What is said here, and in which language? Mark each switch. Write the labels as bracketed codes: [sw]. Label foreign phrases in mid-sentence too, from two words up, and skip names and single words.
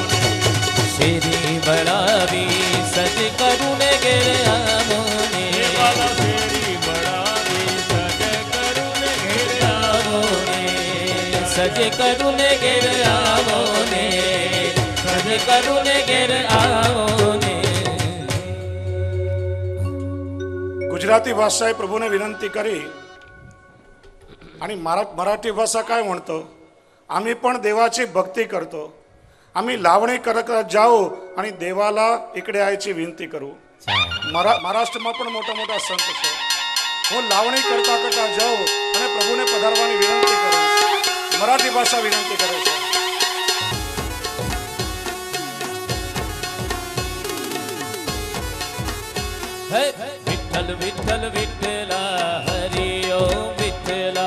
[gu] શેરી વળાવી સજ કરું ને ઘેર આવો ને વાલા શેરી વળાવી સજ કરું ને ઘેર આવો ને સજ કરું ને ઘેર આવો ને સજ કરું ને ઘેર આવો ને [mr] गुजराती भाषा प्रभूने विनंती करी आणि मराठी भाषा काय म्हणतो आम्ही पण देवाची भक्ती करतो आम्ही लावणी करत जाऊ आणि देवाला इकडे यायची विनंती करू [gu] महाराष्ट्રમાં પણ મોટા મોટા સંત છે હું લાવણી કરતા કરતા જાઉં અને પ્રભુને પધારવાની વિનંતી કરું મરાઠી ભાષા વિનંતી કરે છે હે વિઠ્ઠલ વિઠ્ઠલ વિઠ્ઠલા હરિ ઓમ વિઠ્ઠલા